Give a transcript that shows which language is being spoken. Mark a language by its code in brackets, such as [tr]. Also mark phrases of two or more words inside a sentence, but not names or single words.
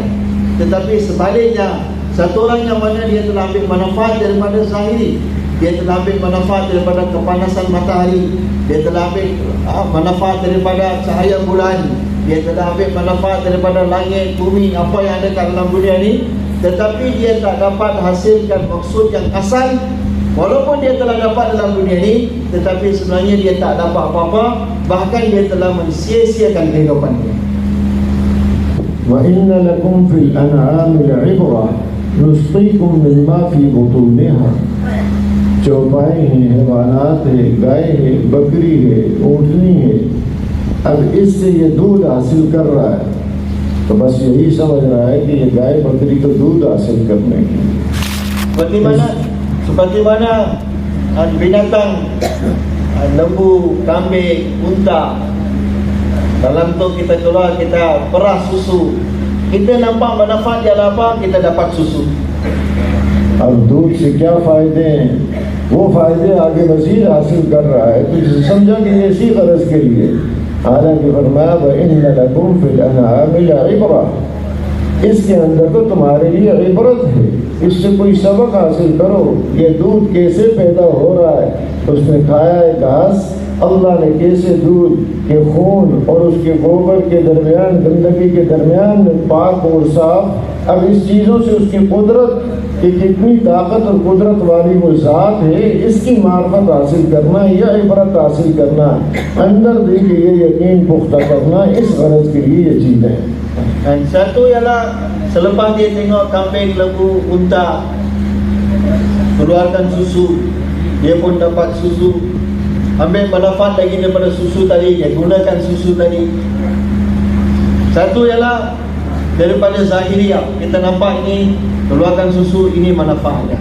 [ms] Tetapi sebaliknya, satu orang yang mana dia telah ambil manfaat daripada zahiri, dia telah ambil manfaat daripada kepanasan matahari, dia telah ambil manfaat daripada cahaya bulan, dia telah ambil manfaat daripada langit, bumi, apa yang ada dalam dunia ini, tetapi dia tak dapat hasilkan maksud yang asal. Walaupun dia telah dapat dalam dunia ini, tetapi sebenarnya dia tak dapat apa-apa, bahkan dia telah mensia-siakan kehidupannya. [ar] وإن لكم في الأنعام لعبرة نسقيكم مما في بطونها. [ur] چوپائی ہے، حیوانات ہے، گائے ہے، بکری ہے، اونٹنی ہے، اب اس سے یہ دودھ حاصل کر رہا ہے، تو بس یہی سمجھ رہا ہے کہ یہ گائے بکری تو دودھ حاصل کرنے کی. [ms] Seperti mana binatang, lembu, kambing, unta, dalam tu kita keluar, kita perah susu, kita nampak manfaat dia apa, kita dapat susu. [ur] اب دودھ سے کیا فائدے ہیں، وہ فائدے آگے مزید حاصل کر رہا ہے، تو جسے سمجھا کہ یہ اسی غرض کے لیے. حالانکہ فرمایا [ar] وإن لكم في الأنعام لعبرة, [ur] اس کے اندر تو تمہارے لیے عبرت ہے، اس سے کوئی سبق حاصل کرو. یہ دودھ کیسے پیدا ہو رہا ہے، اس نے کھایا ہے گھاس، اللہ نے کیسے دودھ کے خون اور اس کے گوبر کے درمیان، گندگی کے درمیان پاک اور صاف، اب اس چیزوں سے اس کی قدرت کہ کتنی طاقت اور قدرت والی وہ ذات ہے، اس کی معرفت حاصل کرنا یا عبرت حاصل کرنا، اندر دل کے یہ یقین پختہ کرنا، اس غرض کے لیے یہ چیزیں ہیں. [ms] Dan satu ialah selepas dia tengok kambing, lembu, unta keluarkan susu, dia pun dapat susu, ambil manfaat lagi daripada susu tadi, dia gunakan susu tadi. Satu ialah daripada zahiriah, kita nampak ini keluarkan susu, ini manfaatnya.